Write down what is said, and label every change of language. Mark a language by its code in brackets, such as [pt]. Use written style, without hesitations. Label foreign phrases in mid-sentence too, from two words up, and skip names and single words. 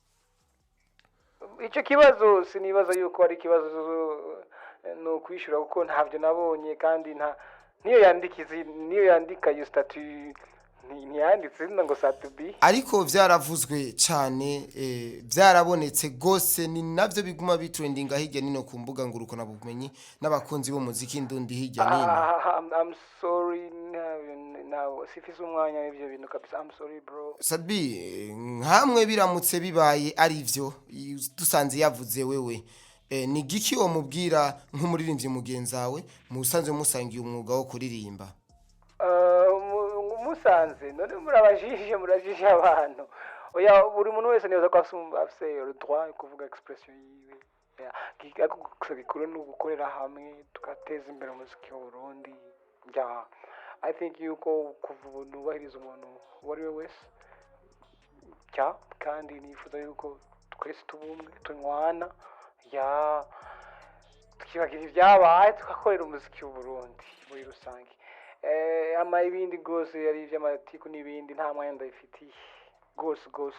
[rn] Ico kibazo sinibaza yuko ari kibazo no kwishura kuko ntavyo nabonye kandi niyo yandika iyo statut ntiyanditse ngo Satubi. Ariko vyaravuzwe cyane vyarabonetse gose ni navyo biguma bitrendinga hirya nino ku mbuga ngurukana bumenyi n'abakunzi b'umuziki ndundi hirya nino. [en] I'm sorry now [rn] sifise umwanya w'ivyo bintu kabisa. [en] I'm sorry bro. [rn] Sadbi nkamwe biramutse bibaye ari vyo dusanze yavuze wewe ni giki wo mubwira nk'umuririmbyi mugenzawe musanzwe musangiye umwuga wo kuririmba? Musanze none murajije abantu. Oya buri muntu wese neza ko afise [fr] le droit [rn] kuvuga expression yiwe. Gikuru no gukorera hamwe tukateza imbere umuziki w'u Burundi. [en] I think [rn] yuko kuvunubahiriza umuntu wari we wese kandi nifuza yuko twese tubumwe tunywana tukibagira ibyabaye tugakorera umuziki w'u Burundi muri rusange. Ama ibindi gose yari ivy'amatiku n'ibindi nta mwanya ndabifitiye gose.